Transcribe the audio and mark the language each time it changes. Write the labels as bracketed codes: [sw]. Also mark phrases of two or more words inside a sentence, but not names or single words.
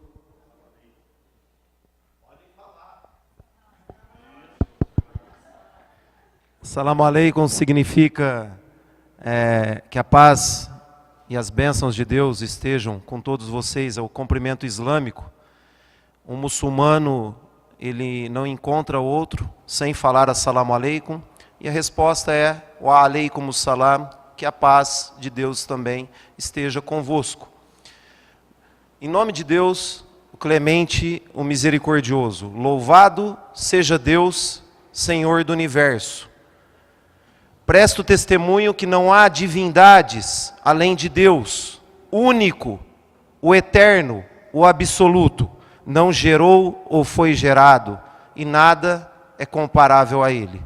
[pt] Salam aleikum significa que a paz e as bênçãos de Deus estejam com todos vocês, é o cumprimento islâmico. Um muçulmano, ele não encontra outro sem falar [ar] السلام عليكم, [pt] e a resposta é [ar] وعليكم السلام, [pt] que a paz de Deus também esteja convosco. Em nome de Deus, o clemente, o misericordioso, louvado seja Deus, Senhor do universo. Presto testemunho que não há divindades além de Deus, único, o eterno, o absoluto, não gerou ou foi gerado, e nada é comparável a ele.